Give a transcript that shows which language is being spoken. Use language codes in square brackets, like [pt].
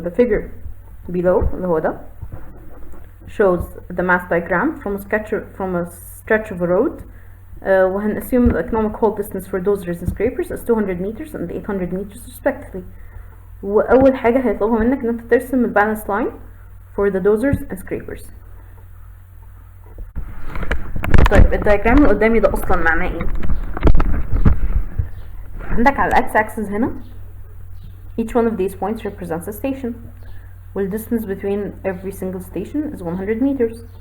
[en] The figure below [ar] اللي هو ده [en] shows the mass diagram from a stretch of a road. وهنassume the economic haul distance for dozers and scrapers is 200 meters and 800 meters respectively. [ar] وأول حاجة هيطلبها منك إن أنت ترسم ال [en] balance line for the dozers and scrapers. [ar] طيب الدايجرام اللي قدامي ده أصلا معناه إيه؟ عندك على الأكس axis هنا [en] each one of these points represents a station. Well, distance between every single station is 100 meters.